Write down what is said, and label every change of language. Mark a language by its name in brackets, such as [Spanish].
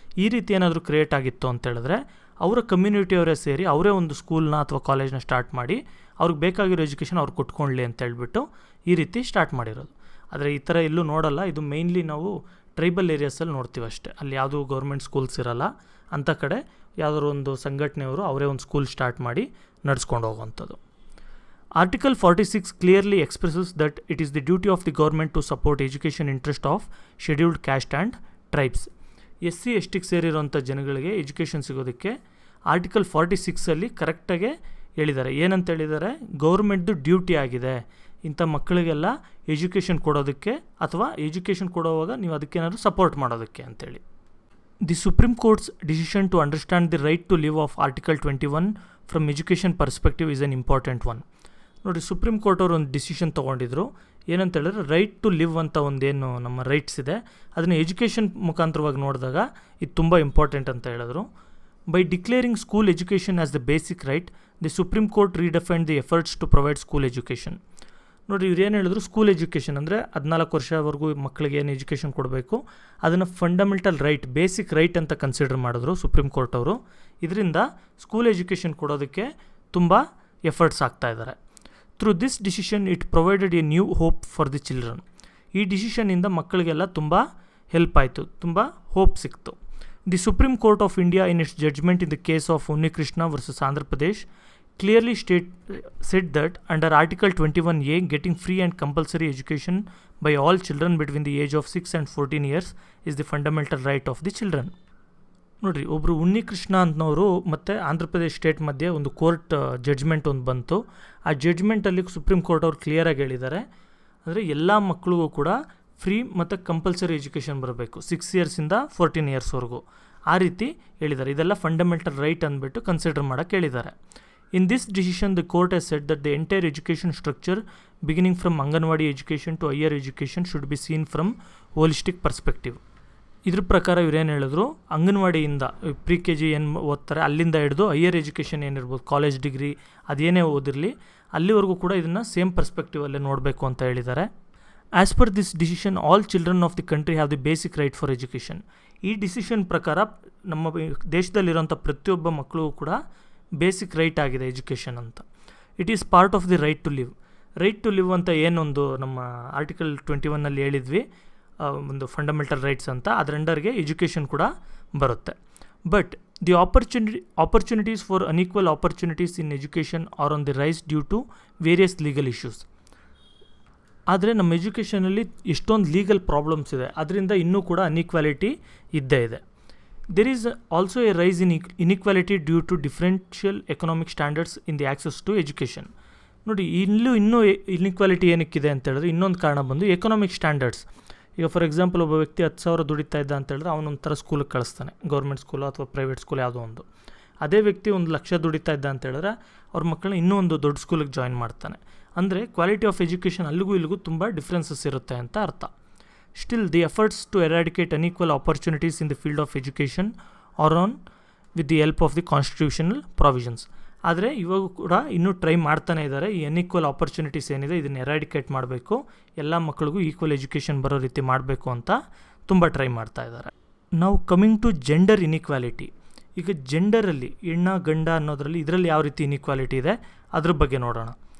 [Kannada] ಈ ರೀತಿ ಏನಾದರೂ ಕ್ರಿಯೇಟ್ ಆಗಿತ್ತು ಅಂತೇಳಿದ್ರೆ ಅವರ ಕಮ್ಯುನಿಟಿಯವರೇ ಸೇರಿ ಅವರೇ ಒಂದು ಸ್ಕೂಲ್ನ ಅಥವಾ ಕಾಲೇಜ್ನ ಸ್ಟಾರ್ಟ್ ಮಾಡಿ ಅವ್ರಿಗೆ ಬೇಕಾಗಿರೋ ಎಜುಕೇಷನ್ ಅವ್ರು ಕೊಟ್ಕೊಳ್ಳಿ ಅಂತೇಳ್ಬಿಟ್ಟು ಈ ರೀತಿ ಸ್ಟಾರ್ಟ್ ಮಾಡಿರೋದು. ಆದರೆ ಈ ಥರ ಎಲ್ಲೂ ನೋಡಲ್ಲ, ಇದು ಮೇಯ್ನ್ಲಿ ನಾವು ಟ್ರೈಬಲ್ ಏರಿಯಾಸಲ್ಲಿ ನೋಡ್ತೀವಿ ಅಷ್ಟೇ. ಅಲ್ಲಿ ಯಾವುದೂ ಗೌರ್ಮೆಂಟ್ ಸ್ಕೂಲ್ಸ್ ಇರಲ್ಲ, ಅಂಥ ಕಡೆ ಯಾವುದಾದ್ರು ಒಂದು ಸಂಘಟನೆಯವರು ಅವರೇ ಒಂದು ಸ್ಕೂಲ್ ಸ್ಟಾರ್ಟ್ ಮಾಡಿ ನಡೆಸ್ಕೊಂಡು ಹೋಗುವಂಥದ್ದು. [English] Article 46 clearly expresses that it is the duty of the government to support education interest of scheduled caste and tribes. [Kannada] SC ST ಸೇರಿರೋಂಥ ಜನಗಳಿಗೆ ಎಜುಕೇಷನ್ ಸಿಗೋದಕ್ಕೆ ಆರ್ಟಿಕಲ್ 46 ಕರೆಕ್ಟಾಗೆ ಹೇಳಿದ್ದಾರೆ. ಏನಂತ ಹೇಳಿದ್ದಾರೆ, ಗೌರ್ಮೆಂಟ್ದು ಡ್ಯೂಟಿ ಆಗಿದೆ ಇಂಥ ಮಕ್ಕಳಿಗೆಲ್ಲ ಎಜುಕೇಷನ್ ಕೊಡೋದಕ್ಕೆ, ಅಥವಾ ಎಜುಕೇಷನ್ ಕೊಡೋವಾಗ ನೀವು ಅದಕ್ಕೇನಾದ್ರು ಸಪೋರ್ಟ್ ಮಾಡೋದಕ್ಕೆ ಅಂತೇಳಿ. [English] The supreme court's decision to understand the right to live of article 21 from education perspective is an important one. [Kannada] ನೋಡಿ, ಸುಪ್ರೀಂ ಕೋರ್ಟ್ ಅವರು ಒಂದು ಡಿಸಿಷನ್ ತೊಗೊಂಡಿದ್ರು. ಏನಂತ ಹೇಳಿದ್ರೆ, ರೈಟ್ ಟು ಲಿವ್ ಅಂತ ಒಂದೇನು ನಮ್ಮ ರೈಟ್ಸ್ ಇದೆ, ಅದನ್ನು ಎಜುಕೇಷನ್ ಮುಖಾಂತರವಾಗಿ ನೋಡಿದಾಗ ಇದು ತುಂಬ ಇಂಪಾರ್ಟೆಂಟ್ ಅಂತ ಹೇಳಿದ್ರು. [English] By declaring school education as the basic right, the supreme court redefined the efforts to provide school education. [Kannada] ನೋಡಿ, ಇವ್ರು ಏನು ಹೇಳಿದ್ರು, ಸ್ಕೂಲ್ ಎಜುಕೇಷನ್ ಅಂದರೆ 14 ವರ್ಷವರೆಗೂ ಮಕ್ಕಳಿಗೆ ಏನು ಎಜುಕೇಷನ್ ಕೊಡಬೇಕು ಅದನ್ನು ಫಂಡಮೆಂಟಲ್ ರೈಟ್, ಬೇಸಿಕ್ ರೈಟ್ ಅಂತ ಕನ್ಸಿಡರ್ ಮಾಡಿದ್ರು ಸುಪ್ರೀಂ ಕೋರ್ಟ್ ಅವರು. ಇದರಿಂದ ಸ್ಕೂಲ್ ಎಜುಕೇಷನ್ ಕೊಡೋದಕ್ಕೆ ತುಂಬ ಎಫರ್ಟ್ಸ್ ಆಗ್ತಾ ಇದ್ದಾರೆ. [English] Through this decision it provided a new hope for the children. [Kannada] ಈ ಡಿಸಿಷನಿಂದ ಮಕ್ಕಳಿಗೆಲ್ಲ ತುಂಬ ಹೆಲ್ಪ್ ಆಯಿತು, ತುಂಬ ಹೋಪ್ ಸಿಕ್ತು. [English] The supreme court of India in its judgement in the case of Unnikrishna versus Andhra Pradesh clearly said that under Article 21A, getting free and compulsory education by all children between the age of 6 and 14 years is the fundamental right of the children. [Kannada] ನೋಡಿರಿ, ಒಬ್ಬರು ಉನ್ನಿಕೃಷ್ಣ ಅಂತನವರು ಮತ್ತು Andhra Pradesh state ಮಧ್ಯೆ ಒಂದು court judgment ಒಂದು ಬಂತು. ಆ ಜಡ್ಜ್ಮೆಂಟಲ್ಲಿ supreme court ಅವ್ರು ಕ್ಲಿಯರಾಗಿ ಹೇಳಿದ್ದಾರೆ, ಅಂದರೆ ಎಲ್ಲ ಮಕ್ಕಳಿಗೂ ಕೂಡ ಫ್ರೀ ಮತ್ತು ಕಂಪಲ್ಸರಿ ಎಜುಕೇಷನ್ ಬರಬೇಕು 6 ಇಯರ್ಸಿಂದ 14 ಇಯರ್ಸ್ವರೆಗೂ. ಆ ರೀತಿ ಹೇಳಿದ್ದಾರೆ. ಇದೆಲ್ಲ ಫಂಡಮೆಂಟಲ್ ರೈಟ್ ಅಂದ್ಬಿಟ್ಟು ಕನ್ಸಿಡರ್ ಮಾಡೋಕ್ಕೆ ಹೇಳಿದ್ದಾರೆ. [English] In this decision, the court has said that the entire education structure, beginning from Anganwadi education to higher education, should be seen from holistic perspective. [Kannada] ಇದ್ರ ಪ್ರಕಾರ ಇವ್ರೇನು ಹೇಳಿದ್ರು, ಅಂಗನವಾಡಿಯಿಂದ ಪ್ರಿ ಕೆ ಜಿ ಏನು ಓದ್ತಾರೆ ಅಲ್ಲಿಂದ ಹಿಡಿದು ಹೈಯರ್ ಎಜುಕೇಷನ್ ಏನಿರ್ಬೋದು, ಕಾಲೇಜ್ ಡಿಗ್ರಿ ಅದೇನೇ ಓದಿರಲಿ, ಅಲ್ಲಿವರೆಗೂ ಕೂಡ ಇದನ್ನು ಸೇಮ್ ಪರ್ಸ್ಪೆಕ್ಟಿವಲ್ಲೇ ನೋಡಬೇಕು ಅಂತ ಹೇಳಿದ್ದಾರೆ. [English] As per this decision, all children of the country have the basic right for education. [Kannada] ಈ ಡಿಸಿಷನ್ ಪ್ರಕಾರ ನಮ್ಮ ದೇಶದಲ್ಲಿರೋಂಥ ಪ್ರತಿಯೊಬ್ಬ ಮಕ್ಕಳಿಗೂ ಕೂಡ ಬೇಸಿಕ್ ರೈಟ್ ಆಗಿದೆ ಎಜುಕೇಷನ್ ಅಂತ. [English] It is part of the right to live. [Kannada] Right to live ಅಂತ ಏನೊಂದು ನಮ್ಮ ಆರ್ಟಿಕಲ್ 21 ಹೇಳಿದ್ವಿ, ಒಂದು ಫಂಡಮೆಂಟಲ್ ರೈಟ್ಸ್ ಅಂತ, ಅದರ ಅಂಡರ್ಗೆ ಎಜುಕೇಷನ್ ಕೂಡ ಬರುತ್ತೆ. [English] But the opportunities for unequal opportunities in education are on the rise due to various legal issues. [Kannada] ಆದರೆ ನಮ್ಮ ಎಜುಕೇಷನಲ್ಲಿ ಎಷ್ಟೊಂದು ಲೀಗಲ್ ಪ್ರಾಬ್ಲಮ್ಸ್ ಇದೆ, ಅದರಿಂದ ಇನ್ನೂ ಕೂಡ ಅನ್ಈಕ್ವಾಲಿಟಿ ಇದ್ದೇ ಇದೆ. [English] There is also a rise in inequality due to differential economic standards in the access to education. [Kannada] ನೋಡಿ, ಇನ್ನೂ ಇನ್ಇಕ್ವಾಲಿಟಿ ಏನಕ್ಕಿದೆ ಅಂತ ಹೇಳಿದ್ರೆ, ಇನ್ನೊಂದು ಕಾರಣ ಬಂದು ಎಕನಾಮಿಕ್ ಸ್ಟ್ಯಾಂಡರ್ಡ್ಸ್. ಈಗ ಫಾರ್ ಎಕ್ಸಾಂಪಲ್, ಒಬ್ಬ ವ್ಯಕ್ತಿ 10,000 ದುಡಿತಾ ಇದ್ದ ಅಂತ ಹೇಳಿದ್ರೆ ಅವನೊಂಥರ ಸ್ಕೂಲಿಗೆ ಕಳಿಸ್ತಾನೆ, ಗೌರ್ಮೆಂಟ್ ಸ್ಕೂಲು ಅಥವಾ ಪ್ರೈವೇಟ್ ಸ್ಕೂಲ್ ಯಾವುದೋ ಒಂದು. ಅದೇ ವ್ಯಕ್ತಿ 1,00,000 ದುಡಿತಾ ಇದ್ದ ಅಂತ ಹೇಳಿದ್ರೆ ಅವ್ರ ಮಕ್ಕಳನ್ನ ಇನ್ನೂ ಒಂದು ದೊಡ್ಡ ಸ್ಕೂಲಿಗೆ ಜಾಯಿನ್ ಮಾಡ್ತಾನೆ. ಅಂದರೆ ಕ್ವಾಲಿಟಿ ಆಫ್ ಎಜುಕೇಷನ್ ಅಲ್ಲಿಗೂ ಇಲ್ಲಿಗೂ ತುಂಬ ಡಿಫ್ರೆನ್ಸಸ್ ಇರುತ್ತೆ ಅಂತ ಅರ್ಥ. [English] Still, the efforts to eradicate unequal opportunities in the field of education are on with the help of the constitutional provisions. [Kannada] ಆದರೆ ಇವಾಗ ಕೂಡ ಇನ್ನೂ ಟ್ರೈ ಮಾಡ್ತಾನೆ ಇದ್ದಾರೆ. ಈ ಅನ್ಈಕ್ವಲ್ ಆಪರ್ಚುನಿಟೀಸ್ ಏನಿದೆ ಇದನ್ನು ಎರಾಡಿಕೇಟ್ ಮಾಡಬೇಕು, ಎಲ್ಲ ಮಕ್ಕಳಿಗೂ ಈಕ್ವಲ್ ಎಜುಕೇಷನ್ ಬರೋ ರೀತಿ ಮಾಡಬೇಕು ಅಂತ ತುಂಬ ಟ್ರೈ ಮಾಡ್ತಾ ಇದ್ದಾರೆ. ನಾವು [English] Coming to gender inequality. [Kannada] ಈಗ ಜೆಂಡರಲ್ಲಿ ಹೆಣ್ಣ ಗಂಡ ಅನ್ನೋದರಲ್ಲಿ ಇದರಲ್ಲಿ ಯಾವ ರೀತಿ ಇನ್ಇಕ್ವಾಲಿಟಿ ಇದೆ ಅದ್ರ ಬಗ್ಗೆ ನೋಡೋಣ.